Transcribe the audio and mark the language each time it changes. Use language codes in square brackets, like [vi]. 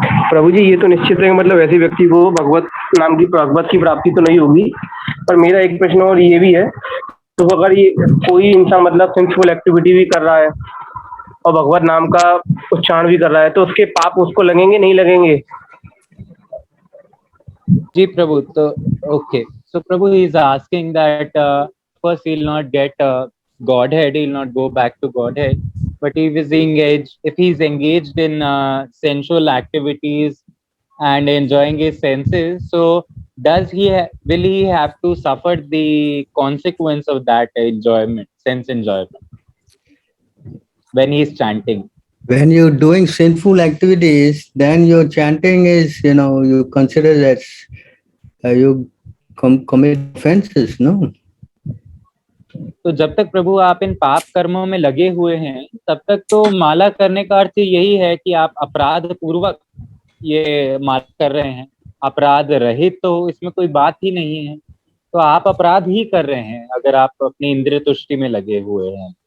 [hi] प्रभु जी, ये तो निश्चित है, मतलब ऐसे व्यक्ति को भगवत की प्राप्ति तो नहीं होगी। पर मेरा एक प्रश्न और ये भी है, तो अगर ये कोई इंसान मतलब सिंफुल एक्टिविटी भी कर रहा है और भगवत नाम का उच्चारण भी कर रहा है, तो उसके पाप उसको लगेंगे, नहीं लगेंगे? जी प्रभु, तो [en] Okay, so Prabhu is asking that first he will not get Godhead, he will not go back to Godhead, but if he is engaged in sensual activities and enjoying his senses, so will he have to suffer the consequence of that enjoyment, sense enjoyment, when he is chanting? When you're doing sinful activities, then your chanting is, you consider that you commit offenses, no? [hi] तो जब तक प्रभु आप इन पाप कर्मों में लगे हुए हैं, तब तक तो माला करने का अर्थ यही है कि आप अपराध पूर्वक ये माला कर रहे हैं। अपराध रहित तो इसमें कोई बात ही नहीं है, तो आप अपराध ही कर रहे हैं अगर आप अपनी इंद्रिय तुष्टि में लगे हुए हैं।